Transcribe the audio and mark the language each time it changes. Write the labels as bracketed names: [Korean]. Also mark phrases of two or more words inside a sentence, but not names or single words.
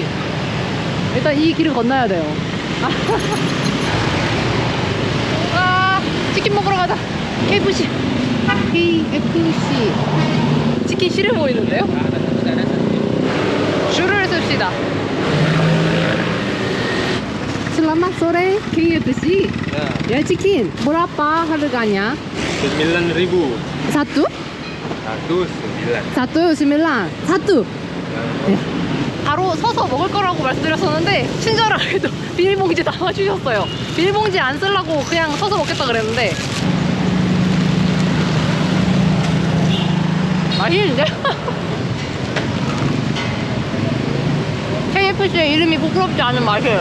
[Korean] 일단 이 길을 건너야 돼요. 아, 치킨 먹으러 가자. KFC. 치킨 싫어 보이는데요? 줄을 씁시다. [Indonesian] selamat sore KFC. Ya. Ya chicken. Berapa harganya? 9.000. Satu? 1.9. satu. [Korean] 네. 바로 서서 먹을 거라고 말씀드렸었는데 친절하게도 비닐봉지 담아주셨어요. 비닐봉지 안 쓰려고 그냥 서서 먹겠다 그랬는데 맛있는데? KFC의 이름이 부끄럽지 않은 맛이에요.